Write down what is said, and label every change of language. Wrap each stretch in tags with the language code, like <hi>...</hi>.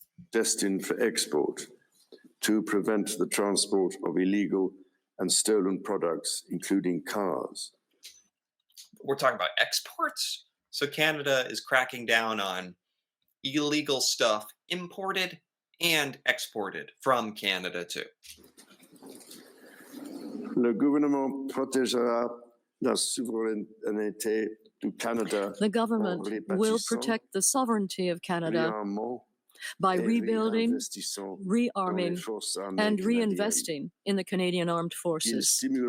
<en>Destined for export to prevent the transport of illegal and stolen products, including cars. We're talking about exports? So Canada is cracking down on illegal stuff imported and exported from Canada too.</en> <fr>Le gouvernement protégera la souveraineté du Canada.</fr> <en>The government will protect the sovereignty of Canada by rebuilding, rearming, and reinvesting in the Canadian Armed Forces.</en>